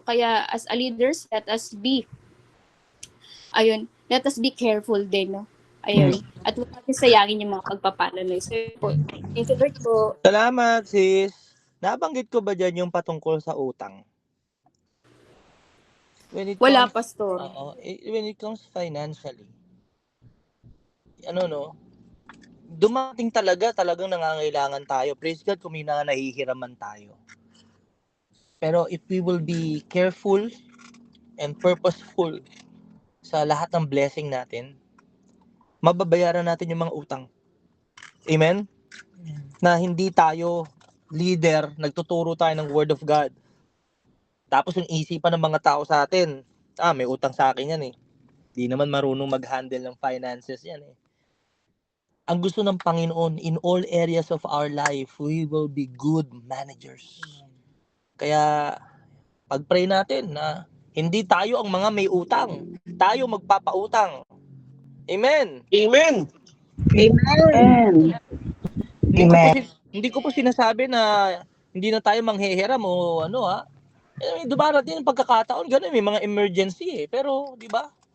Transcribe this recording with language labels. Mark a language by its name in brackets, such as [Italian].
[Filipino] Kaya [English] as a leaders, let us be careful [Filipino] din, no? Ayun. At huwag natin sayangin yung mga pagpapala na ito. [English] Thank you, Lord po. [Filipino] Salamat, sis. Nabanggit ko ba dyan yung patungkol sa utang? Wala, Pastor. [English] When it comes financially, [Filipino] dumating talagang nangangailangan tayo. Praise God kung may nahihiraman tayo. Pero [English] if we will be careful and purposeful [Filipino] sa lahat ng blessing natin, mababayaran natin yung mga utang. Amen? Na hindi tayo leader, nagtuturo tayo ng Word of God. Tapos yung isipan ng mga tao sa atin, may utang sa akin yan eh. Di naman marunong mag-handle ng finances yan eh. Ang gusto ng Panginoon, [English] in all areas of our life, we will be good managers. [Filipino] Kaya, pag-pray natin na hindi tayo ang mga may utang. Tayo magpapautang. Amen. Amen. Amen. Hindi ko po sinasabi na hindi na tayo manghihiram o ano dumarating ang pagkakataon, ganun, may mga emergency Pero, di ba?